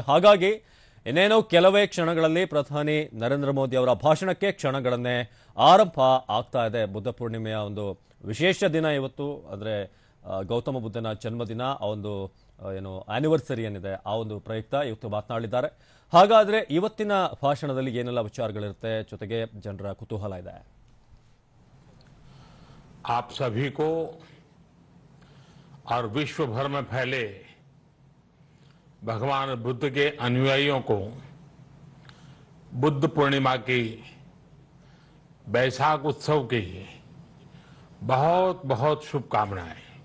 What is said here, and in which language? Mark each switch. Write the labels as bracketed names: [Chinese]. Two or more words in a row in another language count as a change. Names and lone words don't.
[Kannada] ಹಾಗಾಗಿ ಇನ್ನೇನೋ ಕೆಲವೇ ಕ್ಷಣಗಳಲ್ಲಿ ಪ್ರಧಾನಿ ನರೇಂದ್ರ ಮೋದಿ ಅವರ ಭಾಷಣಕ್ಕೆ ಕ್ಷಣಗಣನೆ ಆರಂಭ ಆಗ್ತಾ ಇದೆ. ಬುದ್ಧ ಪೂರ್ಣಿಮೆಯ ಒಂದು ವಿಶೇಷ ದಿನ ಇವತ್ತು, ಅಂದ್ರೆ ಗೌತಮ ಬುದ್ಧನ ಜನ್ಮದಿನ, ಆ ಒಂದು ಏನು ಆನಿವರ್ಸರಿ ಏನಿದೆ ಆ ಒಂದು ಪ್ರಯುಕ್ತ ಇವತ್ತು ಮಾತನಾಡಿದ್ದಾರೆ. ಹಾಗಾದ್ರೆ ಇವತ್ತಿನ ಭಾಷಣದಲ್ಲಿ ಏನೆಲ್ಲ ವಿಚಾರಗಳಿರುತ್ತೆ, ಜೊತೆಗೆ ಜನರ ಕುತೂಹಲ ಇದೆ. [Hindi] आप सभी को और विश्व भर में फैले भगवान बुद्ध के अनुयायियों को बुद्ध पूर्णिमा की, बैसाख उत्सव की बहुत बहुत शुभकामनाएं।